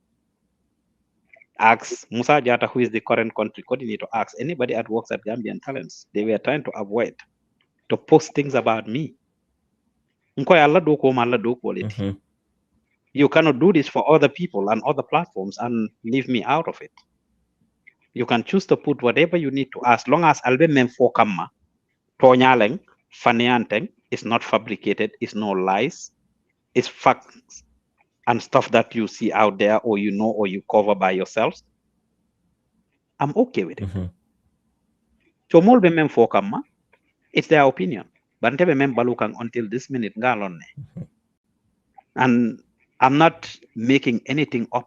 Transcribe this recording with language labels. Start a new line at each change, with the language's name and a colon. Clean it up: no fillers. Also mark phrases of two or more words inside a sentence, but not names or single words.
English: Ask Musa Jata, who is the current country coordinator, ask anybody at works at Gambian Talents. They were trying to avoid to post things about me. You cannot do this for other people and other platforms and leave me out of it. You can choose to put whatever you need to, as long as
Mandingo: albe mem fokama, tonyaleng, fanianteng,
English: is not fabricated, it's no lies, it's facts and stuff that you see out there or you know or you cover by yourselves. I'm okay with it. So
Mandingo: molbe mem fokama,
English: it's their opinion. But
Mandingo: ntebe mem balukang
English: until this minute ngalonne. And I'm not making anything up.